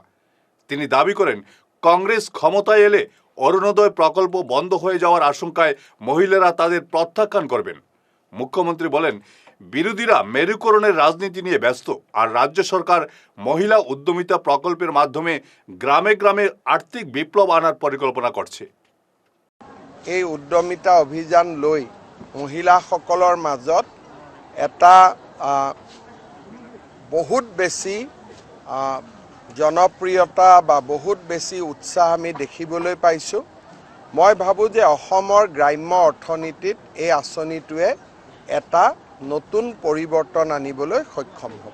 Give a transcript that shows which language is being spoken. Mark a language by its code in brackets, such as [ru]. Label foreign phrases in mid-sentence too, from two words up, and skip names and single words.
[bn] তিনি দাবি করেন, কংগ্রেস ক্ষমতায় এলে অরুণোদয় প্রকল্প বন্ধ হয়ে যাওয়ার আশঙ্কায় মহিলারা তাদের প্রত্যাখ্যান করবেন। মুখ্যমন্ত্রী বলেন, বিরোধীরা মেরুকরণের রাজনীতি নিয়ে ব্যস্ত, আর রাজ্য সরকার মহিলা উদ্যমিতা প্রকল্পের মাধ্যমে গ্রামে গ্রামে আর্থিক বিপ্লব আনার পরিকল্পনা করছে। [as] এই উদ্যমিতা অভিযান লৈ মহিলাসকলৰ মাজত এটা বহুত বেছি জনপ্ৰিয়তা বা বহুত বেছি উৎসাহ আমি দেখিবলৈ পাইছোঁ। মই ভাবোঁ যে অসমৰ গ্ৰাম্য অৰ্থনীতিত এই আঁচনিটোৱে এটা নতুন পৰিৱৰ্তন আনিবলৈ সক্ষম হ'ব।